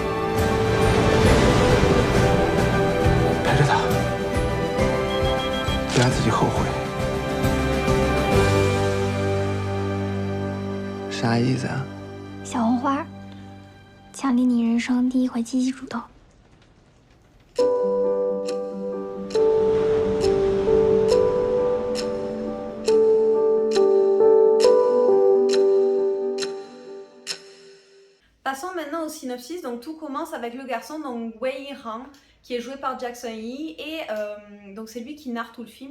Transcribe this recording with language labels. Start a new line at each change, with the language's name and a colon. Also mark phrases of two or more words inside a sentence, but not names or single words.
Chinese: 陪着他，别让自己后悔。啥意思啊？小红花，奖励你人生第一回积极主动。
French: Passons maintenant au synopsis. Donc tout commence avec le garçon, donc Wei Yinhang, qui est joué par Jackson Yee, et donc c'est lui qui narre tout le film.